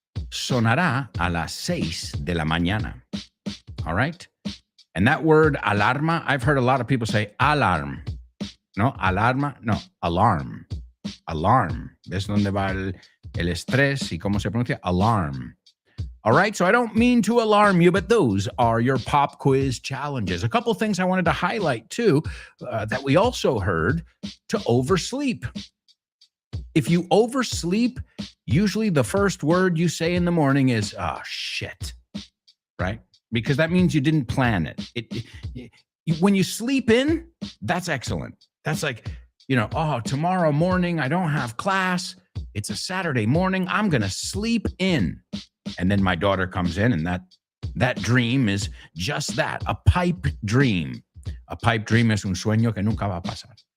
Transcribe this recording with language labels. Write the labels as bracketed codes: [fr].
[es] Sonará a las 6 de la mañana. [en] All right? And that word alarma, I've heard a lot of people say alarm. No, alarma, no, alarm. Alarm. [es] ¿Ves dónde va el estrés y cómo se pronuncia? [en] Alarm. All right, so I don't mean to alarm you, but those are your pop quiz challenges. A couple things I wanted to highlight too that we also heard: to oversleep. If you oversleep, usually the first word you say in the morning is, oh, shit, right? Because that means you didn't plan it. When you sleep in, that's excellent. That's like, oh, tomorrow morning, I don't have class. It's a Saturday morning. I'm going to sleep in. And then my daughter comes in, and that dream is just that, a pipe dream. A pipe dream [es] es un sueño que nunca va a pasar.